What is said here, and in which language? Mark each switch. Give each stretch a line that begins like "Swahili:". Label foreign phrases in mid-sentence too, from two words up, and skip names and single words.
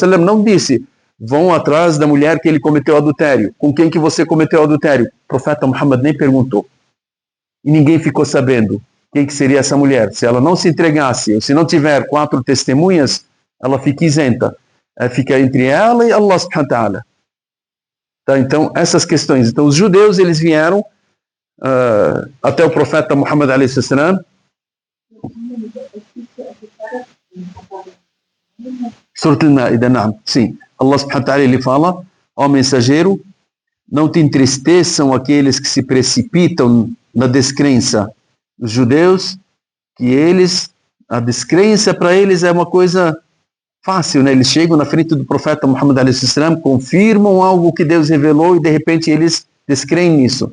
Portuguese: não disse, vão atrás da mulher que ele cometeu adultério. Com quem que você cometeu adultério? O profeta Muhammad nem perguntou. E ninguém ficou sabendo quem que seria essa mulher. Se ela não se entregasse, ou se não tiver 4 testemunhas, ela fica isenta. Fica entre ela e Allah
Arabic: سبحانه وتعالى.
Portuguese: Tá, então, essas questões. Então, os judeus, eles vieram até o profeta Muhammad a.s. Surat al-Ma'idah, sim.
Arabic: الله سبحانه وتعالى,
Portuguese: ele fala, mensageiro, não te entristeçam aqueles que se precipitam na descrença. Os judeus, que eles, a descrença para eles é uma coisa fácil, né? Eles chegam na frente do profeta Muhammad a.s., confirmam algo que Deus revelou e de repente eles descreem nisso.